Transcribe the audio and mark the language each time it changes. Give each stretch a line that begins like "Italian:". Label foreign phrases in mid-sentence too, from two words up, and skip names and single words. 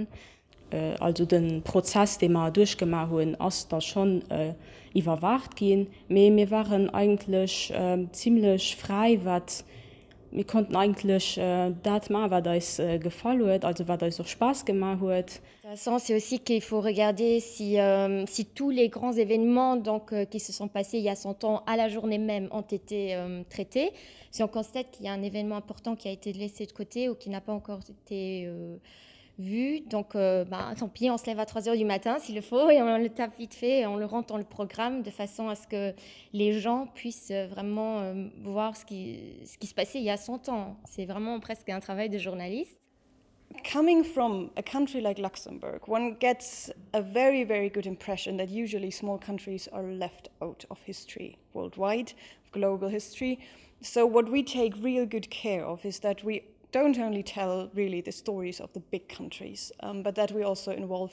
German: Also den Prozess, den wir durchgemacht haben, ist da schon überwacht gehen. Wir waren eigentlich ziemlich frei, wir konnten eigentlich das machen, was uns gefallen hat, also was uns auch Spaß gemacht hat.
French: Intéressant, c'est aussi qu'il faut regarder si tous les grands événements qui se sont passés il y a 100 ans à la journée même ont été traités. Si on constate qu'il y a un événement important qui a été laissé de côté ou qui n'a pas encore été vu, donc tant pis, on se lève à 3 heures du matin s'il le faut et on le tape vite fait et on le rentre dans le programme de façon à ce que les gens puissent vraiment voir ce qui se passait il y a 100 ans. C'est vraiment presque un travail de journaliste.
English: Coming from a country like Luxembourg, one gets a very, very good impression that usually small countries are left out of history worldwide, global history. So what we take real good care of is that we don't only tell really the stories of the big countries, but that we also involve